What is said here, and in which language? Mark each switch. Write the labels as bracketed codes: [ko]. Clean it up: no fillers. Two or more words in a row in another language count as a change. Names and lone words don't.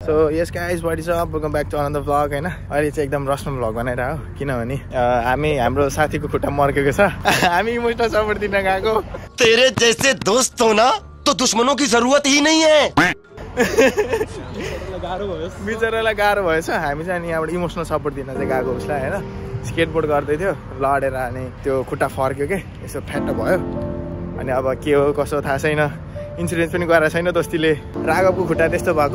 [en] so yes guys what is up, welcome back to another vlog [ne] हैन। अहिले चाहिँ एकदम रसनल भ्लग बनाइरह हो, किनभने हाम्रो साथीको खुट्टा मर्केको छ। हामी [en] emotional support [ne] दिन गएको। [hi] तेरे जैसे दोस्त हो ना तो दुश्मनों की जरूरत ही नहीं है। [ne] बिचरालाई गाह्रो भएछ। हामी चाहिँ अनि यहाँबाट [en] emotional support [ne] दिन चाहिँ गएको उसलाई हैन। स्केटबोर्ड गर्दै थियो, लडेर अनि त्यो खुट्टा फर्क्यो के, यसो फ्याट्ट भयो। अनि अब के हो कसो थाहा छैन, इन्सुरेन्स पनि गराएको छैन दोस्तीले। राघवको खुट्टा त्यस्तो भएको।